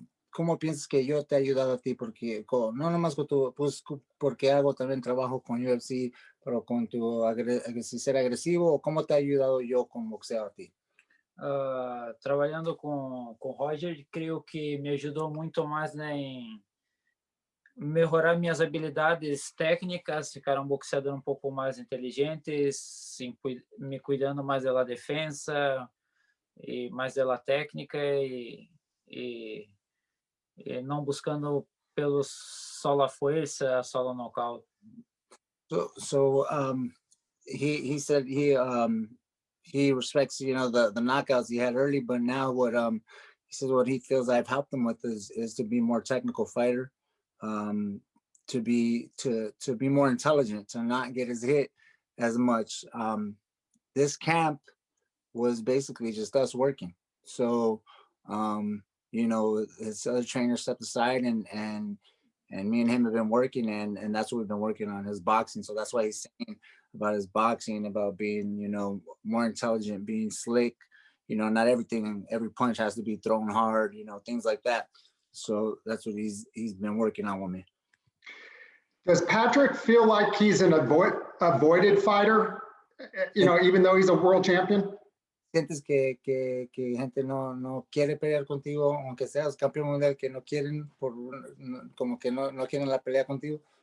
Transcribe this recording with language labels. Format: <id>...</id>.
<es>¿Cómo piensas que yo te he ayudado a ti? Porque no nomás con tu, pues porque hago también trabajo con UFC, pero con tu ser agresivo, ¿cómo te ha ayudado yo con boxeo a ti?</es> <pt>Trabalhando com Roger, creio que me ajudou muito mais, né, em melhorar minhas habilidades técnicas, ficar um boxeador um pouco mais inteligente, me cuidando mais da defesa e mais da técnica e não buscando só a força, só o knockout.</pt> <en>So he said he respects the knockouts he had early, but now he says what he feels I've helped him with is to be more technical fighter. To be more intelligent, to not get his hit as much. This camp was basically just us working. So his other trainer stepped aside and me and him have been working, and that's what we've been working on, his boxing. So that's why he's saying about his boxing, about being more intelligent, being slick. Not every punch has to be thrown hard, things like that. So that's what he's been working on with me. Does Patrick feel like he's an avoided fighter, even though he's a world champion?</en> <es>¿Sientes que gente no quiere pelear contigo, aunque seas campeón mundial, que no quieren, como que no quieren la pelea contigo?</es>